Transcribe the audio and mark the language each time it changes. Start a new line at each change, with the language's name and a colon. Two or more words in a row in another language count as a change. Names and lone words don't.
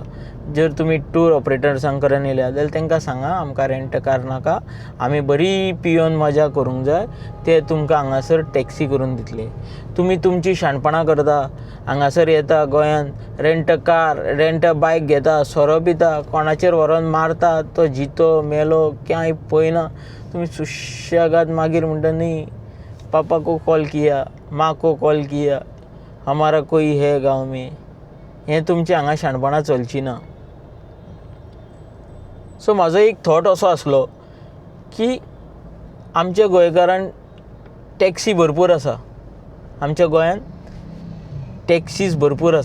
Konkani: जर तुमी
English: tour operators
Konkani: कडेन येयल्या जाल्यार तांकां सांगा आमकां
English: rent car
Konkani: नाका, आमी बरी पिवन मजा करूंक जाय, ते तुमकां हांगासर टॅक्सी करून दितले. तुमी तुमची शाणपणां करता, हांगासर येता गोंयान
English: rent car rent bike
Konkani: घेता, सोरो पिता, कोणाचेर व्हरोन मारता, तो जितो मेलो कांय पळयना, तुमी सुशेगाद मागीर म्हणटा न्ही
Hindi: पापा को कॉल किया, माँ को कॉल किया, हमारा कोई है गांव में.
Konkani: हें तुमचें हांगा शाणपणां चलची ना. सो म्हाजो एक थॉट असो आसलो की आमच्या गोंयकारांक टॅक्सी भरपूर आसा, आमच्या गोंयान टॅक्सीज भरपूर आसा.